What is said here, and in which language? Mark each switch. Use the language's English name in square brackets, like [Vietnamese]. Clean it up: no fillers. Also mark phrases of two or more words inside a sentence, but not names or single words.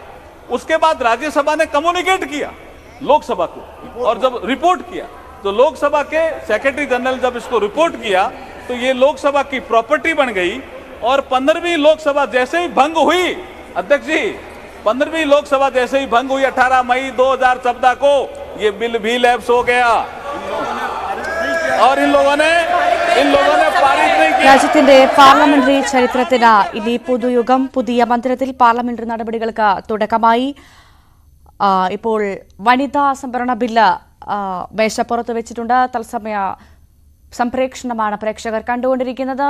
[Hindi] उसके बाद राज्यसभा ने कम्युनिकेट किया लोकसभा को, और जब रिपोर्ट किया तो लोकसभा के [English] secretary general [Hindi] जब इसको रिपोर्ट किया तो ये लोकसभा की प्रॉपर्टी बन गई। और 15वीं लोकसभा जैसे ही भंग हुई, अध्यक्ष जी, 15वीं लोकसभा जैसे ही भंग हुई 18 मई 2014 को, ये बिल भी लैप्स हो गया और इन लोगों ने पारित नहीं किया। [Malayalam] രാജ്യത്തിന്റെ പാർലമെന്ററി ചരിത്രത്തിന് ഇനി പുതുയുഗം. പുതിയ മന്ദിരത്തിൽ പാർലമെന്ററി നടപടികൾക്ക് തുടക്കമായി. ഇപ്പോൾ വനിതാ സംവരണ ബില്ല് മേശപ്പുറത്ത് വെച്ചിട്ടുണ്ട്. തത്സമയ സംപ്രേക്ഷണമാണ് പ്രേക്ഷകർ കണ്ടുകൊണ്ടിരിക്കുന്നത്.